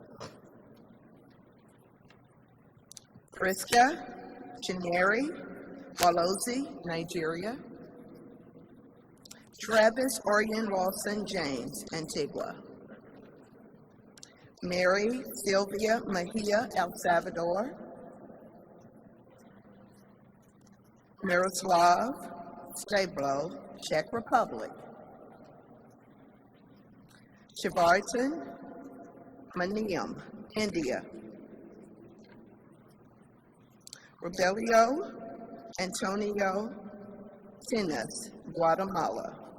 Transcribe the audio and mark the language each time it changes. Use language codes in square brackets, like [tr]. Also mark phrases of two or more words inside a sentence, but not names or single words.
[en] Priska Chineri, Walozi, Nigeria. Travis Orion Lawson James, Antigua. Mary Sylvia Mejia, El Salvador. Miroslav Stablo, Czech Republic. Shivartan Maniam, India. Rebelio Antonio Tinas, Guatemala.